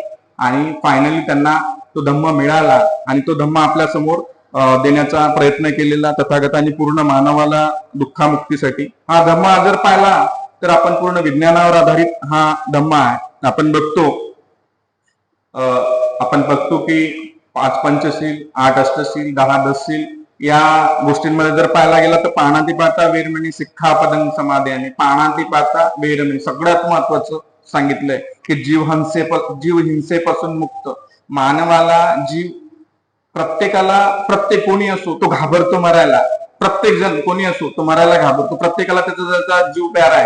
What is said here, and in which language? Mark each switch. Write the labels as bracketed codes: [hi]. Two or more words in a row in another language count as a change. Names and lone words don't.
[mr] आणि फायनली त्यांना तो धम्म मिळाला आणि तो धम्म आपल्या समोर देण्याचा प्रयत्न केलेला तथागतांनी पूर्ण मानवाला दुःखामुक्तीसाठी. हा धम्म जर पाहिला तर आपण पूर्ण विज्ञानावर आधारित हा धम्म आहे. आपण बघतो की 5 पंचशील, 8 अष्टशील, 10 दसशील या गोष्टींमध्ये जर पाहायला गेला तर [pi] पाणातिपाता, वेरमणी, सिक्खापदं [mr] समाधी आणि [pi] पाणातिपाता, वेरमणी [mr] सगळ्यात महत्वाचं सांगितलंय की जीव हिंसेपासून मुक्त. मानवाला प्रत्येक कोणी असो तो घाबरतो मरायला, प्रत्येक जण कोणी असो तो मरायला घाबरतो, प्रत्येकाला त्याचा जीव प्यारा आहे.